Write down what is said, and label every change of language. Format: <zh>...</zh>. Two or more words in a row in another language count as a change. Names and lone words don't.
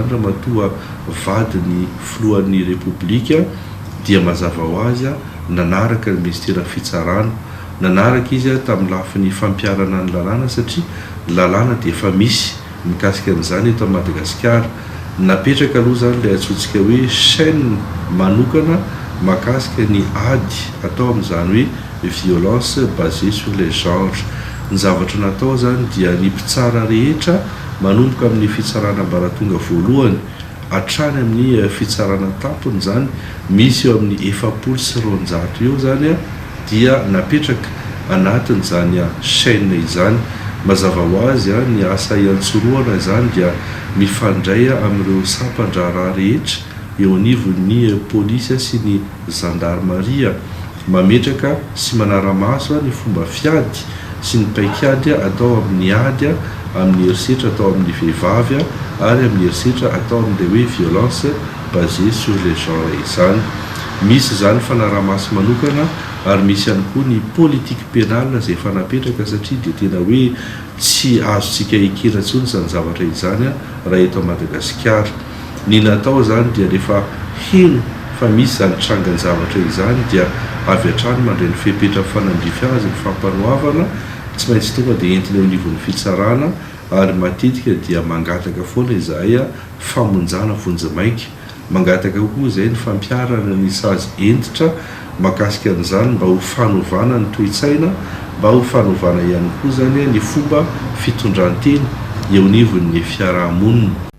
<mg>raha matoa vadiny filohan'ny repoblika dia mazava ho azy nanaraka ny ministera fitsarana nanaraka izy tamin'ny lafin'ny fampiarana ny lalàna satria lalàna dia efa misy mikasika an'izany eto Madagasikara napetraka aloha zany ilay atsotsika hoe chaîne manokana makasika ny ady atao amin'izany hoe</mg> <fr>violence basée sur les genres</fr> <mg>ny zavatra natao zany dia ny mpitsara rehetra manomboka amin'ny fitsarana ambaratonga voalohany hatrany amin'ny fitsarana tampony zany misy eo amin'ny 700 eo zany dia napetraka anatin'izany chaîne izany mazava ho azy ny asa iantsoroana zany dia mifandray amin'ireo sampandraraha rehetra eo anivon'ny polisy sy ny gendarmerie mametraka sy manara-maso ny fomba fiady sy ny paikady atao amin'ny ady amin'ny herisetra atao amin'ny vehivavy ary amin'ny herisetra atao amin'ilay hoe</mg> <fr>violence basée sur les genres</fr> <mg>izany misy zany fanara-maso manokana ary misy ihany koa ny</mg> <fr>politique pénale</fr> <mg>izay efa napetraka satria dia tena hoe tsy azontsika ekena intsony izany zavatra izany raha eto Madagasikara ny natao zany dia rehefa heno fa misy zany trangany zavatra izany dia avy hatrany mandray ny fepetra fanandrify azy ny fampanoavana tsy maintsy tonga dia entina eo anivon'ny fitsarana ary matetika dia mangataka foana izahay famonjana vonjimaiky mangataka koa izay ny fampiarana ny sazy entitra makasika an'izany mba ho fanovana ny toe-tsaina mba ho fanovana ihany koa zany ny fomba fitondranteny eo anivon'ny fiarahamonina.</mg>